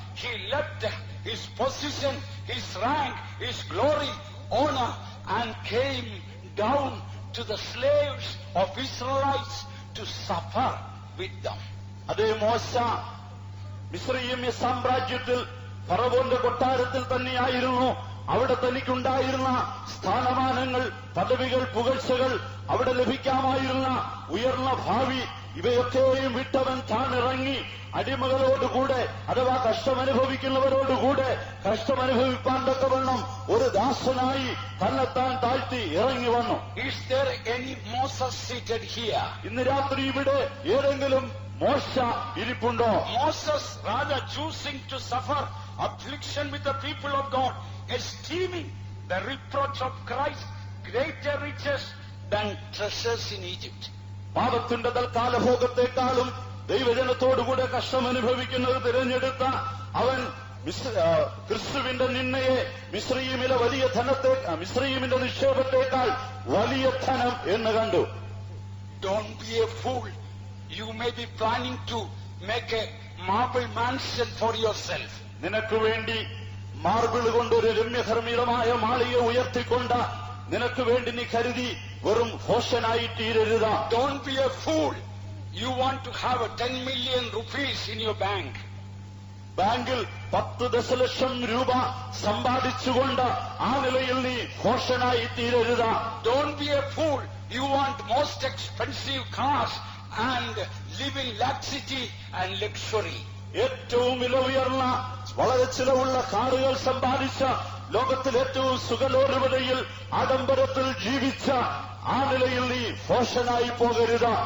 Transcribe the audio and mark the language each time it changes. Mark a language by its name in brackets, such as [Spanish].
[English] He left his position, his rank, his glory, honor, and came down to the slaves of Israelites to suffer with them. [Malayalam] അതേ മോശ മിസ്രയീമ്യ സാമ്രാജ്യത്തിൽ ഫറവോന്റെ കൊട്ടാരത്തിൽ തന്നെയായിരുന്നു. അവിടെ തനിക്കുണ്ടായിരുന്ന സ്ഥാനമാനങ്ങൾ, പദവികൾ, പുകഴ്ചകൾ, അവിടെ ലഭിക്കാമായിരുന്ന ഉയർന്ന ഭാവി, ഇവയൊക്കെയും വിട്ടവൻ താണിറങ്ങി അടിമകളോടുകൂടെ അഥവാ കഷ്ടമനുഭവിക്കുന്നവരോടുകൂടെ കഷ്ടമനുഭവിപ്പാൻ തക്കവണ്ണം ഒരു ദാസനായി തന്നെത്താൻ താഴ്ത്തി ഇറങ്ങി വന്നു. [English] Is there any Moses seated here? [Malayalam] ഇന്ന് രാത്രി ഇവിടെ ഏതെങ്കിലും മോശ ഇരിപ്പുണ്ടോ? [English] Moses rather choosing to suffer affliction with the people of God, esteeming the reproach of Christ greater riches than treasures in Egypt. [Malayalam] പാപത്തിന്റെ തൽക്കാല ഭോഗത്തെക്കാളും ദൈവജനത്തോടുകൂടെ കഷ്ടമനുഭവിക്കുന്നത് തിരഞ്ഞെടുത്ത അവൻ ക്രിസ്തുവിന്റെ നിന്നയെ മിസ്രയീമിലെ വലിയ ധനത്തെ, മിസ്രയീമിന്റെ നിക്ഷേപത്തെക്കാൾ വലിയ ധനം എന്ന് കണ്ടു. [English] Don't be a fool. You may be planning to make a marble mansion for yourself. [Malayalam] നിനക്ക് വേണ്ടി മാർബിൾ കൊണ്ടൊരു രമ്യധർമ്മിതമായ മാളിക ഉയർത്തിക്കൊണ്ട് നിനക്ക് വേണ്ടി നീ കരുതി വെറും ഭോഷനായി തീരരുത്. [English] Don't be a fool. You want to have 10 million rupees in your bank. [Malayalam] ബാങ്കിൽ 10 ദശലക്ഷം രൂപ സമ്പാദിച്ചുകൊണ്ട് ആ നിലയിൽ നീ ഭോഷനായി തീരരുത്. [English] Don't be a fool. You want most expensive cars and live in laxity and luxury. [Malayalam] ഏറ്റവും വില ഉയർന്ന വളരെ ചിലവുള്ള കാറുകൾ സമ്പാദിച്ച ലോകത്തിൽ ഏറ്റവും സുഖലോലുപതയിൽ ആഡംബരത്തിൽ ജീവിച്ച ആ നിലയിൽ നീ ഭോഷനായി പോകരുത്.